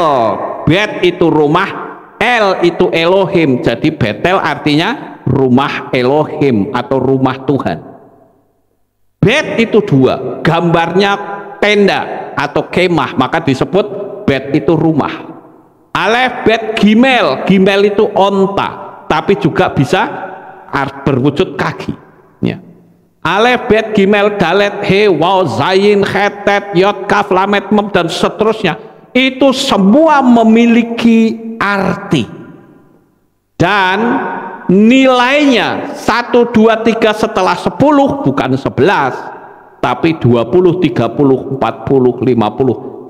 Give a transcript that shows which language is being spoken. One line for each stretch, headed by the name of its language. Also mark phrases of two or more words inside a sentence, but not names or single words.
Indonesian: Bet itu rumah, El itu Elohim. Jadi Betel artinya rumah Elohim atau rumah Tuhan. Bet itu 2, gambarnya tenda atau kemah, maka disebut bet itu rumah.
Hebrew: אלף בית גימל,
Indonesian: gimel itu onta, tapi juga bisa berwujud kaki, ya.
Hebrew: אלף בית גימל דלת הא וו זין חית טית יוד כף למד מם
Indonesian: dan seterusnya, itu semua memiliki arti dan nilainya 1, 2, 3 setelah 10 bukan 11 tapi 20, 30, 40, 50.